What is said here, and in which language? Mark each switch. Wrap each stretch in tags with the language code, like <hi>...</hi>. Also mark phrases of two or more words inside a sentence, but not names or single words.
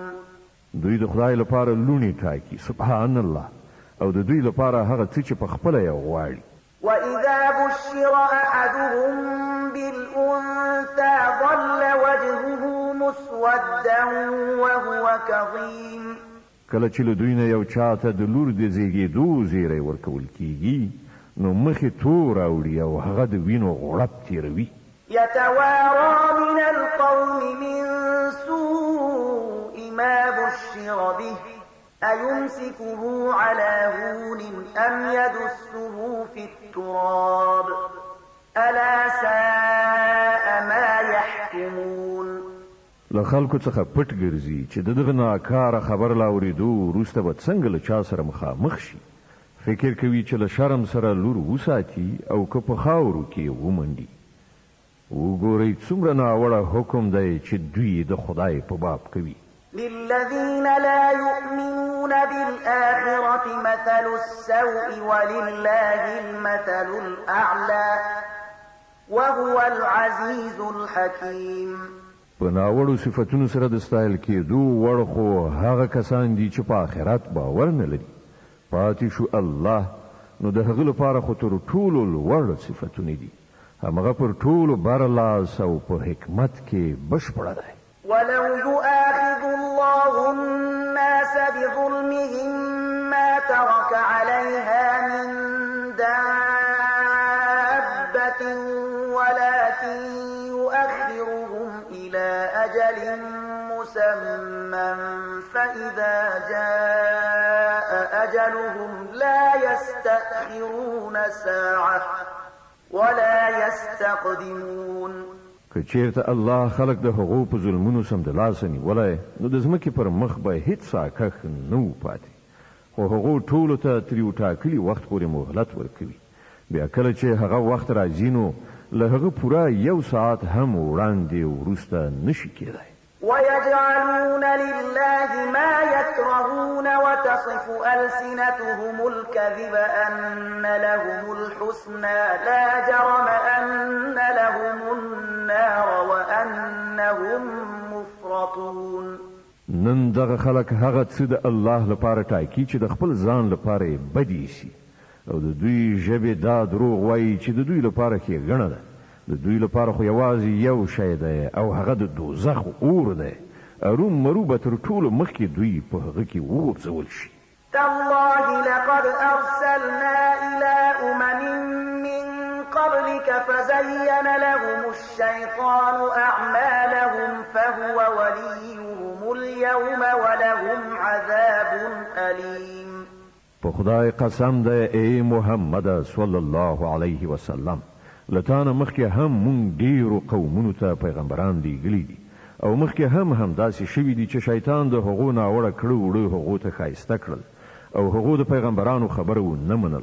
<ps>دوی د خدای لپاره لونی ټاکي</ps> <ar>سبحان الله</ar> <ps>او د دوی لپاره هغه څه چې په خپله یې غواړي.</ps> <ar>وإذا بشر أحدهم بالأنثى ظل وجهه مسودا وهو كظيم.</ar> <ps>کله چې له دوی نه یو چاته د لور د زیږېدو زیری ورکول کیږي نو مخې تور اوړي او هغه د وینو غړپ تیروي.</ps> <ar>يتوارى من القوم من سوء ما بشر به أيمسكه على هون أم يدسه في التراب ألا ساء ما يحكمون.</ar> <ps>له خلکو څخه پټ ګرځي چې دغه ناکاره خبر لا اورېدو وروسته به څنګه له چا سره مخامخ شي. فکر کوي چې له شرم سره لور وساتي او که په خاورو کې ومنډي. وګورئ څومره ناوړه حکم دی چې دوی د خدای په باب کوي.</ps> <ar>للذين لا يؤمنون بالآخرة مثل السوء ولله المثل الأعلى وهو العزيز الحكيم.</ar> <ps>په ناوړو صفتونو سره د ستایل کېدو وړ خو هغه کسان دي چې په آخرت باور نه لري. پاتې شو الله نو د هغه لپاره خو تر ټولو لوړ صفتونه دي. همغه پر ټولو برلاس او په حکمت کې بشپړه دی.</ps> <ar>ولو يؤاخذ الله الناس بظلمهم ما ترك عليها من دابة ولكن يؤخرهم إلى أجل مسمى فإذا جاء أجلهم لا يستأخرون ساعة ولا يستقدمون.</ar> <ps>که چیرته الله خلق د هغو په ظلمونو سمدلاسه نیولی نو د ځمکې پر مخ به هیڅ ساکښ نه و پاتې، خو هغو ټولو ته تر یو ټاکلي وخت پورې مهلت ورکوي. بیا کله چې هغه وخت راځي نو له هغه پوره یو ساعت هم وړاندې وروسته نشي کېدی.</ps> <ar>ويجعلون لله ما يكرهون وتصف ألسنتهم الكذب أن لهم الحسنى لا جرم أن لهم النار وأنهم مفرطون.</ar> <ps>نن دغه خلک هغه څه د الله لپاره ټاکي چې د خپل ځان لپاره بدی شي او د دوی ژبې دا دروغ وایي چې د دوی لپاره ښېګڼه ده. د دوی لپاره خو یوازې یو شی دی او هغه د دوزخ اور دی. اروم مرو به تر ټولو مخکې دوی په هغه کې وغورځول شي.</ps> <ar>تالله لقد أرسلنا إلى أمم من قبلك فزين لهم الشيطان أعمالهم فهو وليهم اليوم ولهم عذاب أليم.</ar> <ps>په خدای قسم دی ای محمد</ps> <ar>صلی الله علیه وسلم،</ar> <ps>لتانه مخکې هم مونږ ډیرو قومونو ته پیغمبران لیږلي دي او مخکې هم داسې شوي دي چې شیطان د هغو ناوړه کړه وړه هغو ته ښایسته کړل او هغو د پیغمبرانو خبره ونه منله.</ps>